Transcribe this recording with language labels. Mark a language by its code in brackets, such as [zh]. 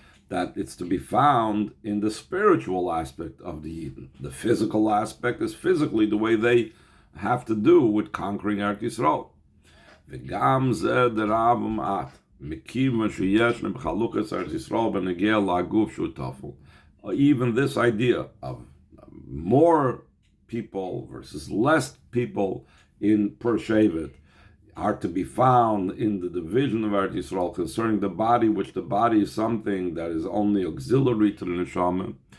[en] That it's to be found in the spiritual aspect of the Yidden. The physical aspect is physically the way they have to do with conquering Eretz Yisrael. [he] וגם זה דרב ומעט, מכיוון שיש בחלוקת ארץ ישראל בנגיע לגוף שהוא טפל. [en] Even this idea of more people versus less people in per shevet are to be found in the division of Eretz Yisrael concerning the body, which the body is something that is only auxiliary to the neshama.